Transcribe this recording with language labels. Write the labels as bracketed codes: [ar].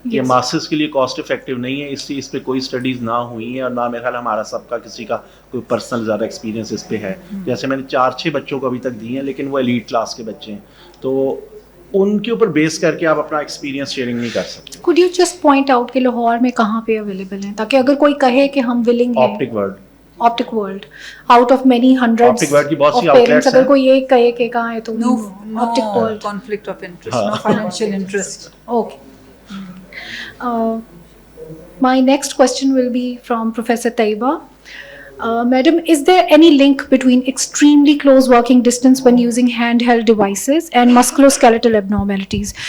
[hi] ये मास्टर्स के लिए कॉस्ट इफेक्टिव नहीं है, इसलिए इस पे कोई स्टडीज ना हुई है और ना मेरे ख्याल हमारा सबका किसी का कोई पर्सनल ज़्यादा एक्सपीरियंस इस पे है. जैसे मैंने 4-6 बच्चों को अभी तक दिए हैं, लेकिन वो एलीट क्लास के बच्चे हैं, तो उनके ऊपर बेस करके आप अपना एक्सपीरियंस शेयरिंग नहीं कर सकते. [en] Could you just point out [hi] कि लाहौर में कहाँ पे अवेलेबल हैं, ताकि अगर कोई कहे कि हम willing हैं. [en] Optic World, out of many hundreds [hi] Optic World की बहुत सी [en] of parents, outlets [hi] अगर कोई ये कहे कि कहाँ है तो [en] No Optic World. conflict of interest, no financial interest. Okay. My next question will be from Professor Taiba. Madam, is there any link between extremely close working distance when using handheld devices and musculoskeletal abnormalities?